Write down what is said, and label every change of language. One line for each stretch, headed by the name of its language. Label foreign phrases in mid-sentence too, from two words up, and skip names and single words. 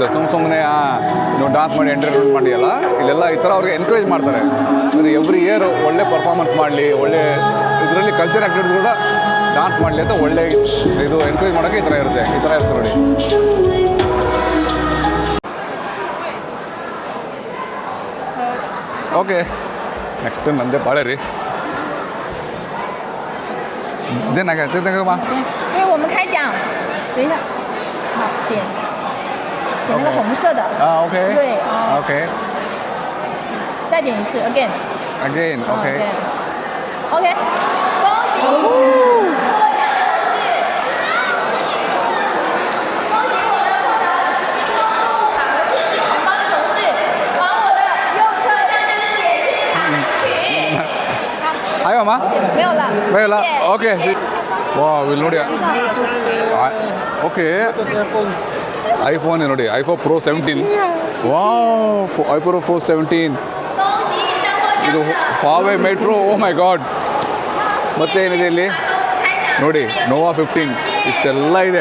Kannada: ಸುಮ್ಮನೆ ನೀವು ಡಾನ್ಸ್ ಮಾಡಿ ಎಂಟರ್ಟೈನ್ಮೆಂಟ್ ಮಾಡಿ ಅಲ್ಲ ಇಲ್ಲೆಲ್ಲ ಈ ಥರ ಅವ್ರಿಗೆ ಎನ್ಕರೇಜ್ ಮಾಡ್ತಾರೆ ಅಂದರೆ
English: every year
Kannada: ಒಳ್ಳೆ ಪರ್ಫಾರ್ಮೆನ್ಸ್ ಮಾಡಲಿ ಒಳ್ಳೆ ಇದರಲ್ಲಿ
English: culture activities
Kannada: ಕೂಡ ಡಾನ್ಸ್ ಮಾಡಲಿ ಅಂತ ಒಳ್ಳೆ ಇದು ಎನ್ಕರೇಜ್ ಮಾಡೋಕ್ಕೆ ಈ ಥರ ಇರುತ್ತೆ ನೋಡಿ
English: okay next
Kannada: ನಂದೇ ಬಾಳೆ ರೀ ಇದೇನಾಗ ಬಾ
Chinese: 因为我们开奖，等一下，好点那个红色的， OK 对 OK 再点一次 again，
English: again OK
Chinese: OK，恭喜恭喜我们获得金钟路卡和现金红包的同事，往我的右侧下面的点信息卡领取。还有吗没有了，没有了谢谢
Kannada: OK 哇 ಇಲ್ಲಿ ನೋಡಿ ಓಕೆ ಐಫೋನ್ ನೋಡಿ ಐಫೋನ್ Pro 17 ವಾವ್ ಐಫೋನ್ Pro 17 ಇದು Huawei ಮೆಟ್ರೋ.
English: oh my god.
Kannada: ಮತ್ತೆ ಏನಿದೆ ಇಲ್ಲಿ ನೋಡಿ, ನೋವಾ 15 ಇಷ್ಟೆಲ್ಲ ಇದೆ.